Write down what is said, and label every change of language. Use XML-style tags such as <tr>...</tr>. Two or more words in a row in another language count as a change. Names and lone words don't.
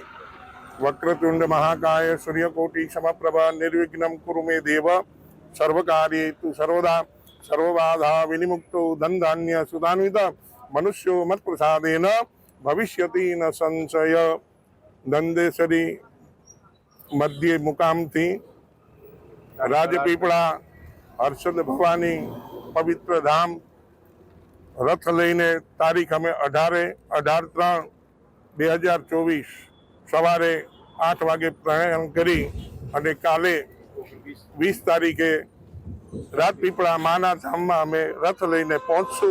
<sa>वक्रतुंड महाकाय सूर्यकोटि समप्रभा निर्विघ्नं कुरु मे देव। सर्वकार्येषु सर्वदा सर्वबाधा विनिमुक्तो धनधान्य सुधान्वित मनुष्यो मत्प्रसादेन भविष्यति न संशय।</sa> <gu>નંદેસરી મધ્ય મુકામ થી રાજપીપળા હર્ષદ ભવાની પવિત્ર ધામ રથ લઈને તારીખ અમે 18/3/2024 સવારે 8 વાગે પ્રયાણ કરી અને કાલે 20 તારીખે રાજપીપળા માના ધામ મેં અમે રથ લઈને પહોંચશું।</gu>